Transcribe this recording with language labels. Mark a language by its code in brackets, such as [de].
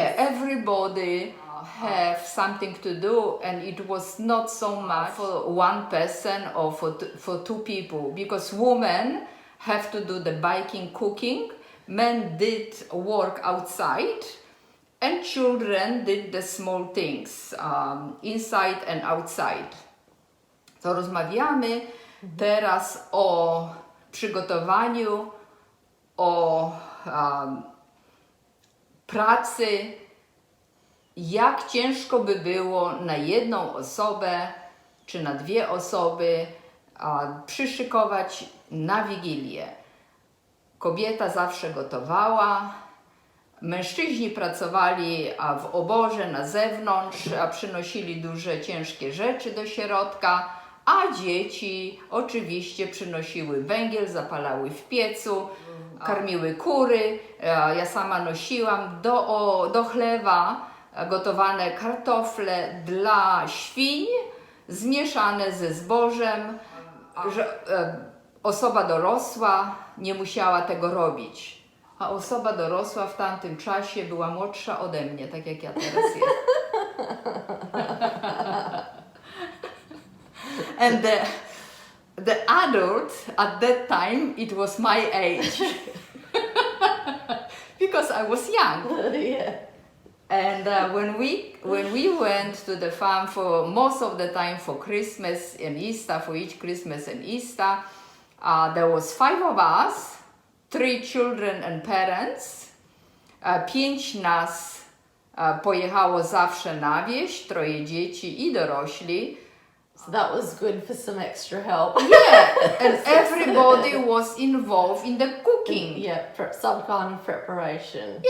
[en] Yeah, everybody have something to do, and it was not so much for one person or for two people, because women have to do the baking, cooking, men did work outside, and children did the small things inside and outside. [pl] To rozmawiamy teraz o przygotowaniu, o pracy, jak ciężko by było na jedną osobę czy na 2 osoby przyszykować na Wigilię. Kobieta zawsze gotowała, mężczyźni pracowali w oborze na zewnątrz, przynosili duże, ciężkie rzeczy do środka, a dzieci oczywiście przynosiły węgiel, zapalały w piecu, karmiły kury. Ja sama nosiłam do chlewa gotowane kartofle dla świń, zmieszane ze zbożem, że osoba dorosła nie musiała tego robić. A osoba dorosła w tamtym czasie była młodsza ode mnie, tak jak ja teraz jestem. [en] And the adult at that time, it was my age. Because I was young. Yeah. And when we went to the farm for most of the time for Christmas and Easter, for each Christmas and Easter, there was 5 of us, 3 children and parents. [pl] 5 nas pojechało zawsze na wieś, 3 dzieci i dorośli. [en] So that was good for some extra help. Yeah, and everybody was involved in the cooking. Yeah, some kind of preparation.